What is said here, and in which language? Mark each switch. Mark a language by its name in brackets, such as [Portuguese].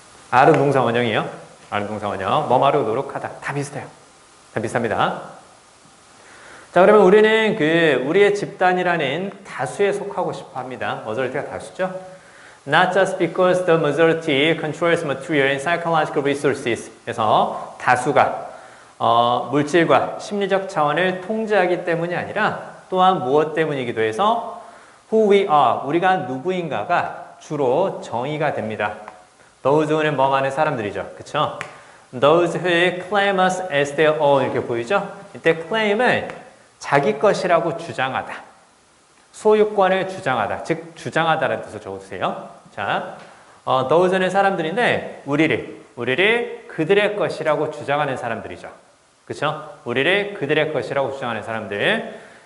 [Korean] R은 동사 원형이에요. R은 동사 원형. 뭐 하려고 노력하다. 다 비슷해요. 다 비슷합니다. 자, 그러면 우리는 우리의 집단이라는 다수에 속하고 싶어 합니다. majority가 다수죠? [English] Not just because the majority controls material and psychological resources. [Korean] 그래서 다수가 물질과 심리적 차원을 통제하기 때문이 아니라 또한 무엇 때문이기도 해서 [English] who we are, [Korean] 우리가 누구인가가 주로 정의가 됩니다. [English] Those who [Korean] 는 뭐 하는 사람들이죠. 그쵸? [English] Those who claim us as their own [Korean] 이렇게 보이죠? 이때 claim은 자기 것이라고 주장하다. 소유권을 주장하다. 즉 주장하다라는 뜻을 적어주세요. 자, those는 사람들인데 우리를 그들의 것이라고 주장하는 사람들이죠. 그쵸? 우리를 그들의 것이라고 주장하는 사람들.